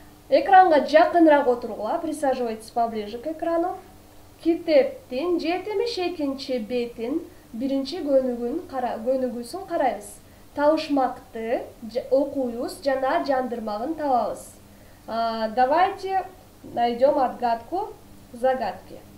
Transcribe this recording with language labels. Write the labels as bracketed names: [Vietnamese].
[Kyrgyz] Экранга жакыныраак отургула, [Russian] присаживайтесь поближе к экрану. [Kyrgyz] Китептин 72-бетин биринчи көнүгүүсүн карайбыз. Табышмакты окуйбуз жана жандырмагын табабыз. [Russian] Давайте найдем отгадку загадки.